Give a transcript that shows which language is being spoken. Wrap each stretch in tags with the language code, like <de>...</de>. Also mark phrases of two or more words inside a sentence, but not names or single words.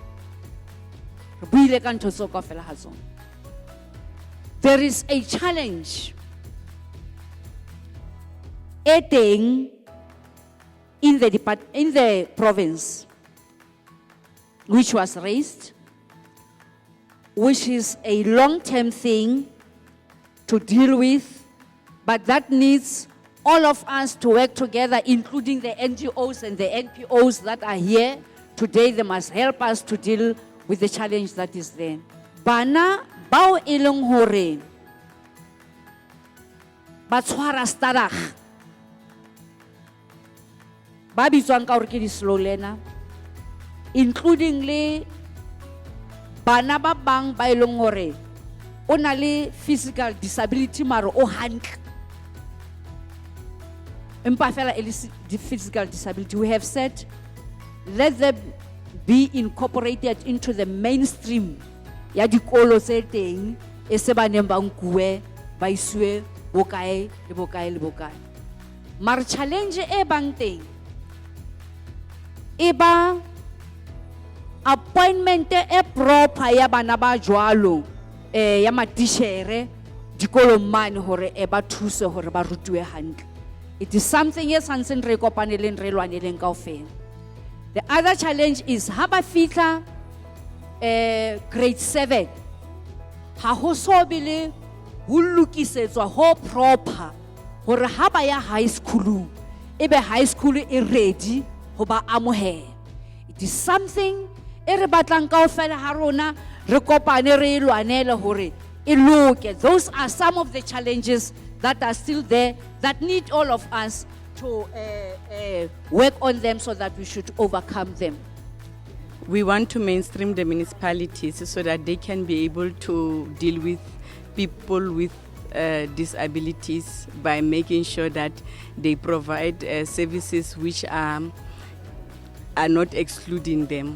<en>There is a challenge in the province, which was raised, which is a long-term thing to deal with, but that needs all of us to work together, including the NGOs and the NPOs that are here today. They must help us to deal with the challenge that is there.</en> <st>Bana bao elong hore ba tshwara starag ba bitswang ka hore ke di-</st> <en>slow learner,</en> <st>including le bana ba bang ba elong hore o na le</st> <en>physical disability</en> <st>maro o hantle empa fela e le</st> <en>physical disability. We have said let them be incorporated into the mainstream</en> <st>ya dikolo tse teng e se ba neng ba nkuwe ba iswe bokae le bokae le bokae. Mar challenge e bang teng e ba appointment e proper ya bana ba jwalo ya matishere dikolong mane hore e ba thuse hore ba rutwe hantle.</st> <en>It is something</en> <st>e santseng re kopaneleng re lwaneleng kaofela.</st> <en>The other challenge is</en> <st>ha ba fitla grade 7 ha ho so bile ho lokisetswa ho proper hore ha ba ya</st> <en>high school</en> <st>ebe</st> <en>high school</en> <st>e ready ho ba amohela.</st> <en>It is something</en> <st>e re batlang kaofela ha rona re kopane re lwanele hore e loke.</st> <en>Those are some of the challenges that are still there that need all of us to work on them so that we should overcome them. We want to mainstream the municipalities so that they can be able to deal with people with disabilities by making sure that they provide services which are not excluding them.</en>